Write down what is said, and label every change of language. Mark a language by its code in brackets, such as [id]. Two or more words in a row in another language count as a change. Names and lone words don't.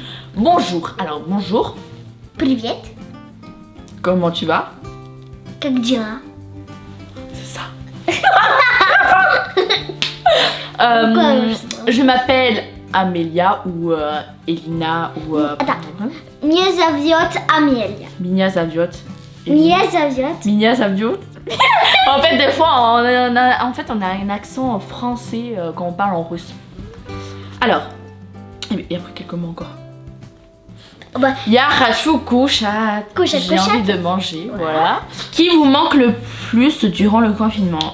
[fr] Bonjour. Alors bonjour. [ru] Привет. [fr] Comment tu vas? [ru] Как дела? [fr] C'est ça. Je m'appelle Amelia ou Elina ou... Attends. [ru] Меня зовут Amelia. Меня зовут. Меня зовут. Меня зовут. [fr] En fait, des fois, on a un accent français quand on parle en russe. Alors, et après quelques mots encore. Bah, [ru] Я хочу кушать. Кушать, [fr] J'ai [ru] кушать. [fr] envie de manger, voilà. Qui vous manque le plus durant le confinement?